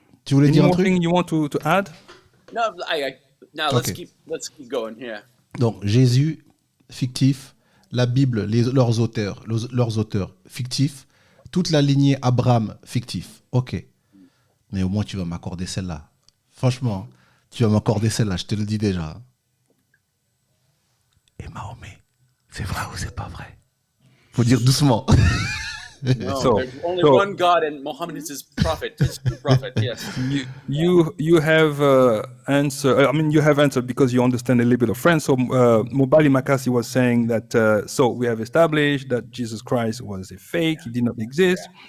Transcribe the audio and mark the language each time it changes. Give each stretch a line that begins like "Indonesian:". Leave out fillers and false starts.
English: Anything you want to add? No, now Okay. let's keep going here.
French: Donc, Jésus, fictif, la Bible, leurs auteurs fictifs, toute la lignée Abraham, fictif. Ok. Mais au moins, tu vas m'accorder celle-là. Franchement, tu vas m'accorder celle-là, je te le dis déjà. Et Mahomet, c'est vrai ou c'est pas vrai? Faut dire doucement.
English: No, there's only one God, and Muhammad is his prophet, his true prophet. Yes. You have answer. I mean, you have answered because you understand a little bit of French. So Mobali Makasi was saying that. So we have established that Jesus Christ was a fake; he did not exist.